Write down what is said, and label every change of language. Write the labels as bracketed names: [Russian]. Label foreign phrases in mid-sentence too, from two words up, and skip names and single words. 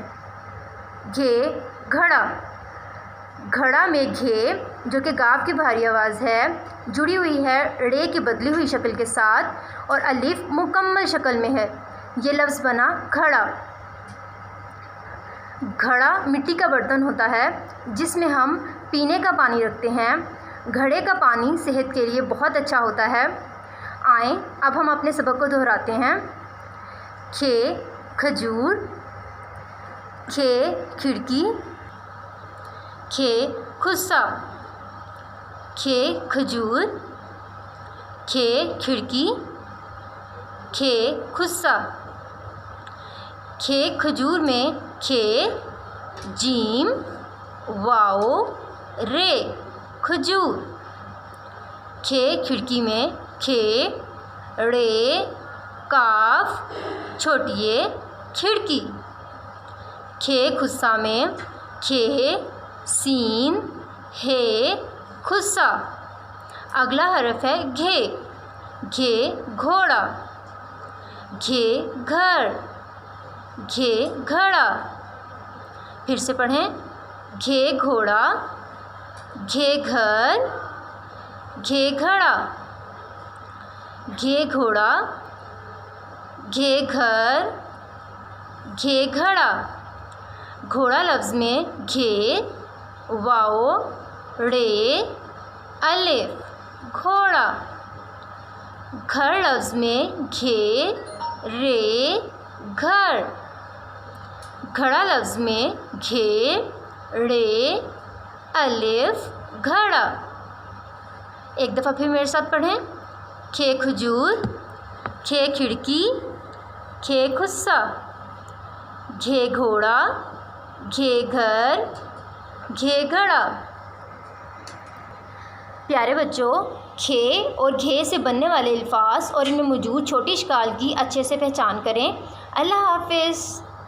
[Urdu] گھے گھڑا، گھڑا میں گھے جو کہ گاف کی بھاری آواز ہے جڑی ہوئی ہے رے کی بدلی ہوئی شکل کے ساتھ، اور الف مکمل شکل میں ہے. یہ لفظ بنا گھڑا. گھڑا مٹی کا برتن ہوتا ہے جس میں ہم پینے کا پانی رکھتے ہیں. گھڑے کا پانی صحت کے لیے بہت اچھا ہوتا ہے. آئیں اب ہم اپنے سبق کو دہراتے ہیں. خے خجور، خے کھڑکی، خے خسہ، خے خجور، خے کھڑکی، خے خسہ. خے خجور میں خے جیم واؤ رے خجور. خے کھڑکی میں خے رے کاف چھوٹی یے کھڑکی. خے خسہ میں خے سین ہے خسہ. اگلا حرف ہے گھے، گھے گھوڑا، گھے گھر، گھے گھڑا. پھر سے پڑھیں. گھے گھوڑا، گھے گھر، گھے گھڑا، گھے گھوڑا، گھے گھر، گھے گھڑا. گھوڑا لفظ میں گھے واؤ رے الف گھوڑا. گھر لفظ میں گھے رے گھر. گھڑا لفظ میں گھے رے الف گھڑا. ایک دفعہ پھر میرے ساتھ پڑھیں. خے خجور، خے کھڑکی، خے خسہ، گھے گھوڑا، گھے گھر، گھے گھڑا. پیارے بچو، خے اور گھے سے بننے والے الفاظ اور ان میں موجود چھوٹی اشکال کی اچھے سے پہچان کریں. اللہ حافظ.